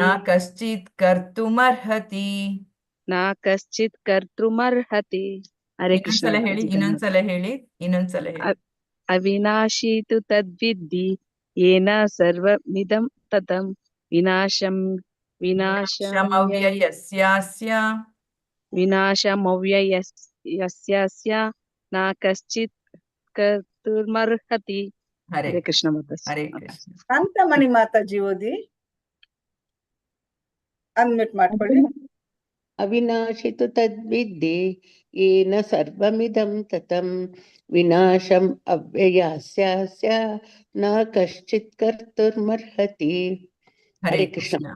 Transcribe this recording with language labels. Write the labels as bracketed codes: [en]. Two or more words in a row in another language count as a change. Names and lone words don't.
[sa] ನ ಕಶ್ಚಿತ್ ಕರ್ತುಮರ್ಹತಿ. ನ ಕಶ್ಚಿತ್ ಕರ್ತುಮರ್ಹತಿ. ಹರೇ ಕೃಷ್ಣ. [kn] ಇನ್ನೊಂದ್ಸಲ ಹೇಳಿ. [sa] ಅವಿನಾಶಿ ತು ತದ್ವಿದ್ಧಿ ಯೇನ ಸರ್ವಮಿದಂ ತತಂ ವಿನಾಶಮವ್ಯಯಸ್ಯಾಸ್ಯ ವಿನಾಶಮವ್ಯಯಸ್ಯಾಸ್ಯ ನ ಕಶ್ಚಿತ್ ಕರ್ತುಮರ್ಹತಿ. ಹರೇ ಕೃಷ್ಣ ಮಾತಾಜಿ. ಹರೇ ಕೃಷ್ಣ. [kn] ಶಾಂತಮಣಿ ಮಾತಾಜಿ ಓದಿ. ಅನ್ಮ್ಯೂಟ್ ಮಾಡ್ಕೊಳ್ಳಿ. [sa] ಅವಿನಾಶಿ ತು ತದ್ವಿದ್ಧಿ ಯೇನ ಸರ್ವಮಿದಂ ತತಂ ವಿನಾಶಂ ಅವ್ಯಯಸ್ಯಾಸ್ಯ ನ ಕಶ್ಚಿತ್ ಕರ್ತುಮರ್ಹತಿ. ಹರೇ ಕೃಷ್ಣ.